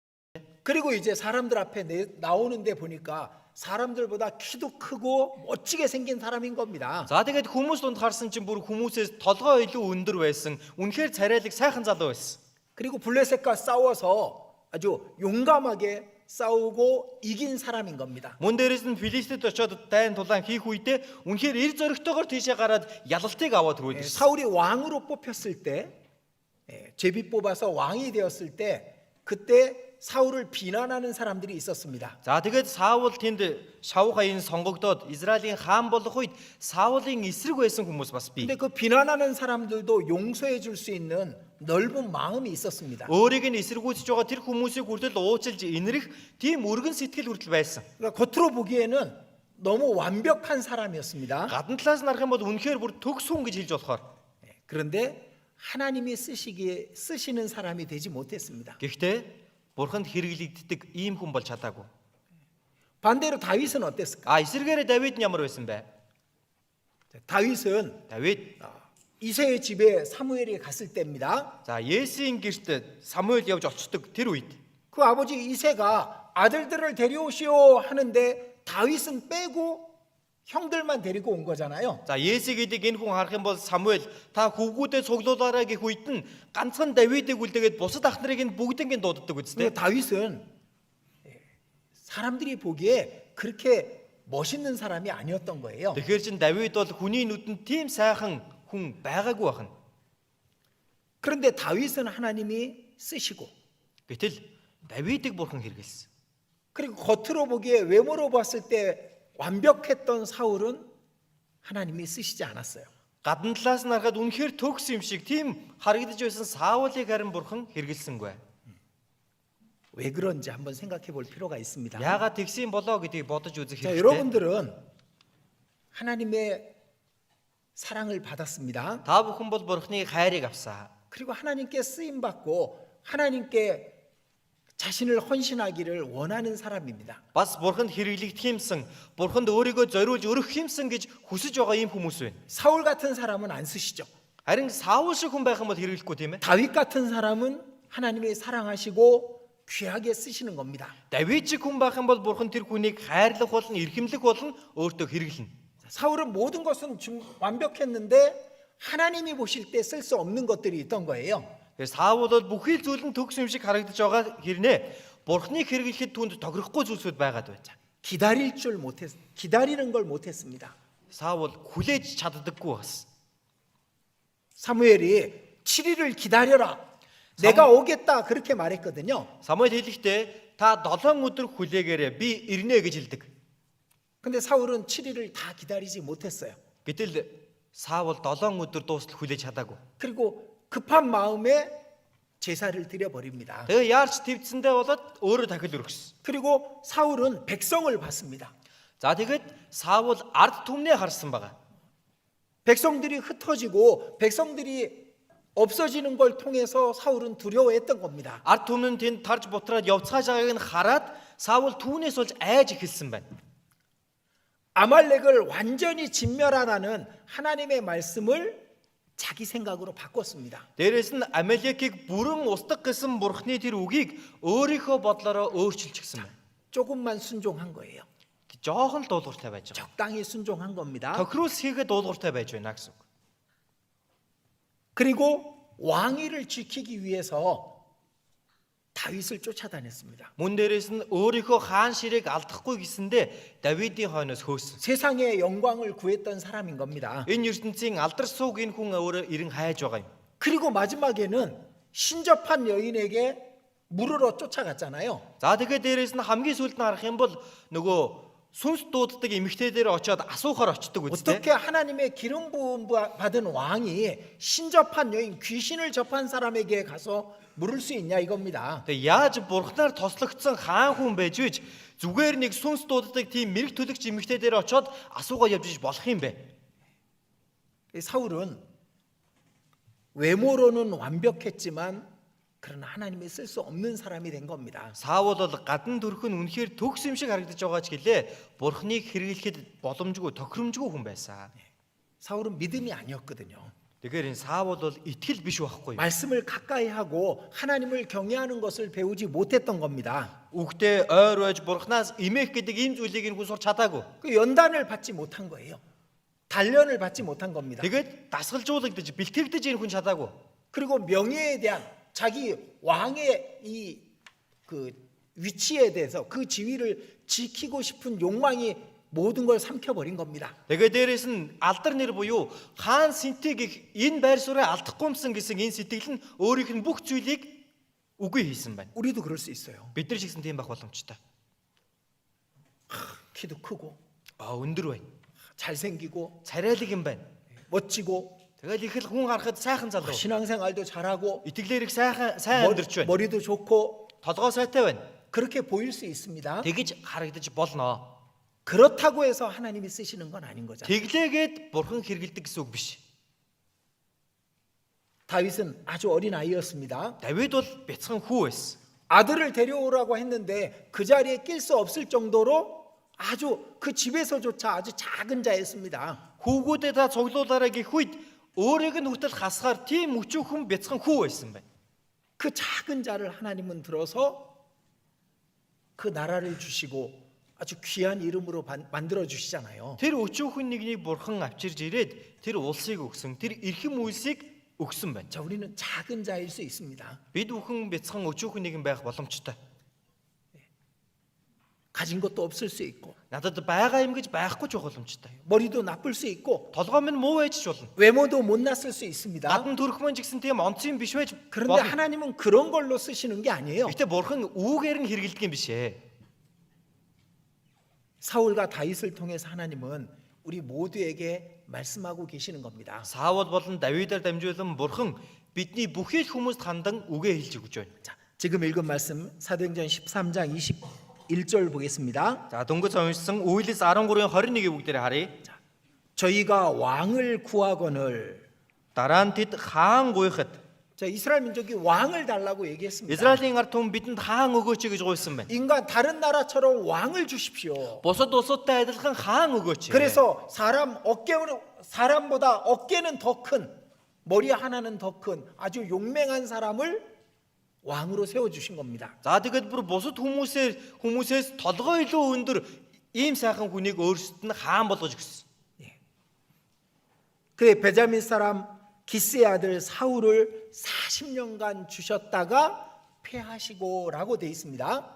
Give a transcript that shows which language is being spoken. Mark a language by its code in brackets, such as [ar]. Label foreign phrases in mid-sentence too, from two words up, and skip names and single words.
[ko] 그리고 이제 사람들 앞에 나오는데 보니까 사람들보다 키도 크고 멋지게 생긴 사람인 겁니다. [mn] За тэгээд хүмүүс дунд харсан чинь бүр хүмүүсээс толгой илүү өндөр байсан. Үнэхээр царайлаг сайхан залуу байсан. [ko] 그리고 블레셋과 싸워서 아주 용감하게 싸우고 이긴 사람인 겁니다. [mn] Мөн дээрээс нь Филистэд очиод дайн тулаан хийх үедээ үнэхээр эр зоригтойгоор тийшээ гараад ялалтыг аваад [ko] 예, [mn] хүрээд ирсэн. [ko] 사울이 왕으로 뽑혔을 때, 제비 뽑아서 왕이 되었을 때, 그때 사울을 비난하는 사람들이 있었습니다. [mn] За тэгээд Саул тэнд шавх аян сонгогдоод Израилийн хаан болох үед Саулын эсрэг байсан хүмүүс бас бий. [ko] 근데 그 비난하는 사람들도 용서해 줄 수 있는 넓은 마음이 있었습니다. [mn] Өөрийг нь эсэргүүцэж байгаа тэр хүмүүсийг хүртэл уучлж инэрх тийм өргөн сэтгэл хүртэл байсан. [ko] 그러니까 겉으로 보기에는 너무 완벽한 사람이었습니다. [mn] Гадна талаас нь харах юм бол үнэхээр бүр төгс хүн гэж хэлж болохоор. [ko] 그런데 하나님이 쓰시는 사람이 되지 못했습니다. [mn] Гэхдээ Бурханд хэрэглэгддэг ийм хүн болж чадаагүй. [ko] 반대로 다윗은 어땠을까? [mn] Эсэргээрээ Давид нь ямар байсан бэ? [ko] 다윗은 [mn] Давид [ko] 이새의 집에 사무엘이 갔을 때입니다. [mn] за Есийн гэрт Самуэль явж очдог тэр үед [ko] 그 아버지 이새가 아들들을 데려오시오 하는데 다윗은 빼고 형들만 데리고 온 거잖아요. [mn] за Есийг эдэг энэ хүн харах юм бол Самуэль та хүүгүүдээ цуглуулаарай гэх үед нь ганцхан Давидыг үлдээгээд бусад ах нарыг нь бүгднийг дууддаг үстэй. [ko] 근데 다윗은 사람들이 보기에 그렇게 멋있는 사람이 아니었던 거예요. [mn] Тэгэхээр чин Давид бол хүний нүдэнд тийм сайхан хүн байгаагүй байна. [ko] 그런데 다윗은 하나님이 쓰시고 [mn] Гэтэл Давидыг бурхан хэрэгэлсэн. [ko] 그리고 겉으로 보기에 외모로 봤을 때 완벽했던 사울은 하나님이 쓰시지 않았어요. [mn] Гадна талаас нь харахад үнэхээр төгс юм шиг тийм харагдаж байсан Саулыг харин бурхан хэрэгэлсэнгүй. [ko] 왜 그런지 한번 생각해 볼 필요가 있습니다. [mn] Яагаад тэгсэн болоо гэдгийг бодож үзэх [ko] 자, [mn] хэрэгтэй. [ko] 여러분들은 하나님의 사랑을 받았습니다. [mn] Та бүхэн бол бурханы хайрыг авсан. [ko] 그리고 하나님께 쓰임 받고 하나님께 자신을 헌신하기를 원하는 사람입니다. [mn] Бас бурханд хэрэглэгдэх юмсан, бурханд өөрийгөө зориулж өрөх юмсан гэж хүсэж байгаа ийм хүмүүс байна. [ko] 사울 같은 사람은 안 쓰시죠. [mn] Харин Саул шиг хүн байх юм бол хэрэглэхгүй тийм ээ. [ko] 다윗 같은 사람은 하나님이 사랑하시고 귀하게 쓰시는 겁니다. [mn] Давид шиг хүн байх юм бол бурхан тэр хүнийг хайрлах болон эрхэмлэх болон өөртөө хэрэглэнэ. [ko] 사울은 모든 것은 완벽했는데 하나님이 보실 때 쓸 수 없는 것들이 있던 거예요. [mn] Тэгэхээр Саул бол бүхий л зүйл нь төгс юм шиг харагдаж байгаа хэрнээ бурханыг хэрэглэхэд түнд тохирохгүй зүйлсүүд байгаад байж. [ko] 기다리는 걸 못했습니다. [mn] Саул хүлээж чаддаггүй бас. [ko] 사무엘이 7일을 기다려라. 내가 오겠다 그렇게 말했거든요. [mn] Самуэль хэлэхдээ та 7 өдөр хүлээгээрэй би ирнэ гэж хэлдэг. [ko] 근데 사울은 7일을 다 기다리지 못했어요. [mn] Гэтэл Саул 7 өдөр дуустал хүлээж чадаагүй. [ko] 그리고 급한 마음에 제사를 드려 버립니다. [mn] Тэгээ яарч твцэндээ болоод өөрөө дахил өргөсөн. [ko] 그리고 사울은 백성을 봤습니다. [mn] За тэгээд Саул ард түмнээ харсан байгаа. [ko] 백성들이 흩어지고 백성들이 없어지는 걸 통해서 사울은 두려워했던 겁니다. [mn] Ард түмэн тэнд тарж бутраад явцгааж байгааг нь хараад Саул түүнээс болж айж эхэлсэн байна. [ko] 아말렉을 완전히 진멸하라는 하나님의 말씀을 자기 생각으로 바꿨습니다. [mn] Дээрээс нь Амалекийг бүрэн устгах гэсэн бурхны тэр үгийг өөрийнхөө бодлороо өөрчилчихсэн байна. [ko] 조금만 순종한 거예요. [mn] Жохон л дуулууртай байж байгаа. [ko] 적당히 순종한 겁니다. [mn] Тохируулс хийгээд дуулууртай байж байна гэсэн үг. [ko] 그리고 왕위를 지키기 위해서 다윗을 쫓아다녔습니다. [mn] Мөн дээрээс нь өөрийнхөө хаан ширийг алдахгүй гэсэндээ Давидын хойноос хөөсөн. [ko] 세상의 영광을 구했던 사람인 겁니다. [mn] Энэ ертөнцийн алдар сууг энэ хүн өөрөө эрен хайж байгаа юм. [ko] 그리고 마지막에는 신접한 여인에게 물으러 쫓아갔잖아요. [mn] За тэгээд дээрээс нь хамгийн сүүлд нь харах юм бол нөгөө сүнс дууддаг эмэгтэй дээр очиод асуухаар очдөг үстэй. [ko] 어떻게 하나님의 기름 부음 받은 왕이 신접한 여인 귀신을 접한 사람에게 가서 물을 수 있냐 이겁니다. [mn] Тэгээ яаж бурхнаар тослогдсон хаан хүн байж вэж зүгээр нэг сүнс дууддаг тийм мэрэг төлөгч эмэгтэй дээр очиод асуугаа явж иж болох юм бэ? [ko] 사울은 외모로는 완벽했지만 그러나 하나님이 쓸 수 없는 사람이 된 겁니다. [mn] Саул бол гадна төрх нь үнэхээр төгс юм шиг харагдаж байгаа ч гэлээ бурхныг хэрэглэхэд боломжгүй, тохиромжгүй хүн байсан. [ko] 사울은 믿음이 아니었거든요. [mn] Тэгэхээр энэ Саул бол итгэл биш байхгүй. [ko] 말씀을 가까이 하고 하나님을 경외하는 것을 배우지 못했던 겁니다. [mn] Үгтэй ойр байж бурхнаас имэх гэдэг ийм зүйлийг энэ хүн сурч чадаагүй. [ko] 그 연단을 받지 못한 거예요. 단련을 받지 못한 겁니다. [mn] Тэгээд дасгалжуулагдаж бэлтгэгдэж энэ хүн чадаагүй. [ko] 그리고 명예에 대한 자기 왕의 이 그 위치에 대해서 그 지위를 지키고 싶은 욕망이 모든 걸 삼켜버린 겁니다. [mn] Тэгээд дээрэс нь алдар нэр буюу хаан сэнтэй гэх энэ байр суурийг алдахгүй юмсан гэсэн энэ сэтгэл нь өөрийнх нь бүх зүйлийг үгүй хийсэн байна. [ko] 우리도 그럴 수 있어요. [mn] Бид нар ч гэсэн тийм байх боломжтой. [ko] 키도 크고 [mn] Өндөр байна. [ko] 잘생기고 [mn] Царайлаг юм байна. [ko] 멋지고 [mn] Тэгэл их л хүн харахад сайхан залуу. [ko] 신앙생활도 잘하고 [mn] Итгэлээр их сайн амьдарч байна. [ko] 머리도 좋고 [mn] Толгой сайтай байна. [ko] 그렇게 보일 수 있습니다. [mn] Тэгж харагдаж болно. [ko] 그렇다고 해서 하나님이 쓰시는 건 아닌 거죠. [mn] Тэглээгээд бурхан хэрэгэлдэг гэсэн үг биш. [ko] 다윗은 아주 어린 아이였습니다. [mn] Давид бол бяцхан хүү байсан. [ko] 아들을 데려오라고 했는데 그 자리에 낄 수 없을 정도로 아주 그 집에서조차 아주 작은 자였습니다. [mn] Хүүгүүдээ та цуглуулаарай гэх үед өөрийг нь хүртэл хасгаар тийм өчүүхэн бяцхан хүү байсан байна. [ko] 그 작은 자를 하나님은 들어서 그 나라를 주시고 아주 귀한 이름으로 만들어 주시잖아요. [mn] Тэр өчүүхэн нэгнийг бурхан авчирж ирээд тэр улсыг өгсөн. Тэр эрхэм үйлсийг өгсөн байна. [ko] 자, 우리는 작은 자일 수 있습니다. [mn] Бид бүхэн бяцхан өчүүхэн нэгэн байх боломжтой. [ko] 가진 것도 없을 수 있고 [mn] Надад байгаа юм гэж байхгүй ч боломжтой. [ko] 머리도 나쁠 수 있고 [mn] Толгой минь муу байж ч болно. [ko] 외모도 못났을 수 있습니다. [mn] Гадна төрхмөн ч гэсэн тийм онцгой биш байж [ko] 그런데 [mn] болно. [ko] 하나님은 그런 걸로 쓰시는 게 아니에요. [mn] Гэтэ бурхан үүгээр нь хэрэгэлдэг юм биш ээ. [ko] 사울과 다윗을 통해서 하나님은 우리 모두에게 말씀하고 계시는 겁니다. [mn] Саул болон Давидаар дамжуулан бурхан бидний бүхий л хүмүүст хандан үгээ хэлж өгч байна. [ko] 자, 지금 읽은 말씀 사도행전 13장 21절 보겠습니다. [mn] За дөнгөж уншсан Үйлс 13-ийн 21-ийг бүгдээрээ харъя. [ko] 저희가 왕을 구하거늘 [mn] Дараа нь тэд хаан гуйхад [ko] 자, 이스라엘 민족이 왕을 달라고 얘기했습니다. [mn] Израилийн ард түмэн бидэнд хаан өгөөч гэж гуйсан байна. [ko] 인간 다른 나라처럼 왕을 주십시오. [mn] Бусад улсуудтай адилхан хаан өгөөч. [ko] 그래서 사람보다 어깨는 더 큰 머리 하나는 더 큰 아주 용맹한 사람을 왕으로 세워 주신 겁니다. [mn] За тэгэд бүр бусад хүмүүсээс толгой илүү өндөр ийм сайхан хүнийг өөрсдөд нь хаан болгож өгсөн. [ko] 그래 베자민 사람 기스의 아들 사울을 40년간 주셨다가 패하시고라고 돼 있습니다.